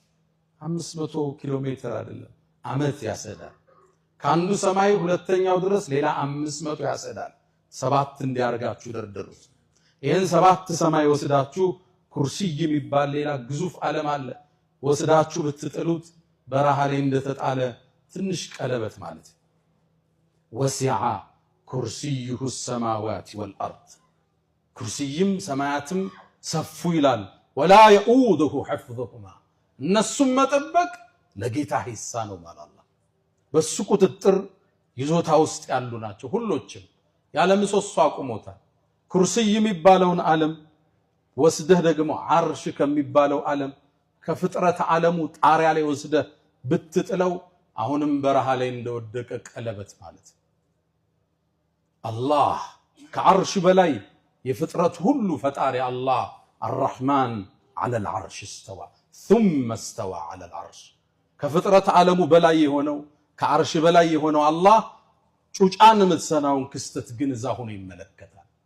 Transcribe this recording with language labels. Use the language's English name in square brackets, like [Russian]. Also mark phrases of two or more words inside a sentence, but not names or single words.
[Amharic] 500 ኪሎ ሜትር አይደለም ዓመት ያሰዳል። ከአንዱ ሰማይ ሁለተኛው ድረስ ሌላ 500 ያሰዳል። 7 እንዲያርጋችሁ ደርድሩት። ይሄን 7 ሰማይ ወስዳችሁ ኩርሲይ የሚባል ሌላ ግዙፍ ዓለም አለ ወስዳችሁ ብትጥሉት በረሃ ላይ እንደተጣለ ትንሽ ቀለበት ማለት [Arabic] وسع كرسيه السماوات والارض [Amharic] ኩርሲይም ሰማያትም ሰፉ ይላል። ወላ [Arabic] يؤوده حفظهما [Amharic] እነሱም መጠበቅ ለጌታ ሂሳ ነው ማለት አላህ በሱ ቁጥጥር ይዞታ ውስጥ ያሉ ናቸው። ሁሎችም ያለ ምሰሶ አቁሞታል። ኩርሲይ የሚባለውን ዓለም ወስደህ ደግሞ አርሽ ከሚባለው ዓለም ከፍጥረት ዓለሙ ጣሪያ ላይ ወስደህ ብትጥለው አሁንም በረሃ ላይ እንደወደቀ ቀለበት ማለት አላህ ከአርሽ በላይ የፍጥረት ሁሉ ፈጣሪ አላህ [Arabic] الرحمن على العرش استوى ثم استوى على العرش [Amharic] ከፍጥረት ዓለሙ በላይ የሆነው ከአርሽ በላይ የሆነው አላህ ጩጫን ምትሰናውን ክስተት ግን እዛ ሆኖ ይመለከታል።